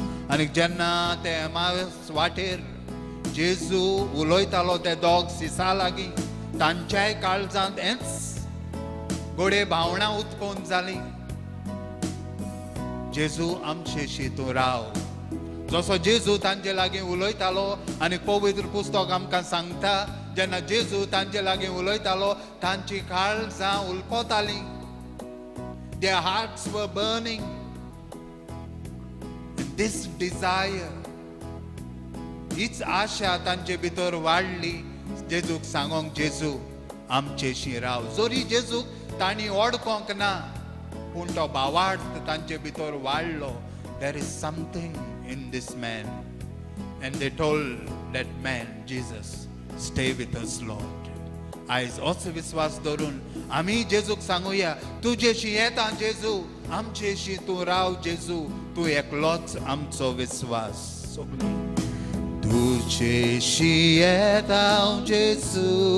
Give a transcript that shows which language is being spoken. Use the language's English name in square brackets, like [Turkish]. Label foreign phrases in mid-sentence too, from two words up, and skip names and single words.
[Konkani] आनी जेन्ना ते एमाऊस वाटेर जेजू उलयतालो ते दोग सिसा लागीं, तांच्याय काळजांत हेंच गोडे भावना उत्पन्न जाली. जेजू आमचेशी तूं राव. जसो जेजू तांचे लागीं उलयतालो आनी पवित्र पुस्तक आमकां सांगता, जेन्ना जेजू तांचे लागीं उलयतालो तांची काळजां उलपतालीं. [English] Their hearts were burning. This desire, [Konkani] हीच आशा तांचे भितर वाडली जेजूक सांगोंक, जेजू आमचेशी राव. जोरी जेजूक तांणी ओळखोंक ना, पूण तो भावार्थ तांचे भितर वाडलो. [English] There is something in this man. And they told that man Jesus stay with us, Lord. [Konkani] आयज असो विश्वास धरून आम्ही जेजूक सांगूया तुजेशी येता जेजू आमचेशी तू राव जेजू तू एकलोच आमचो विश्वास तुजेशी येता जेजू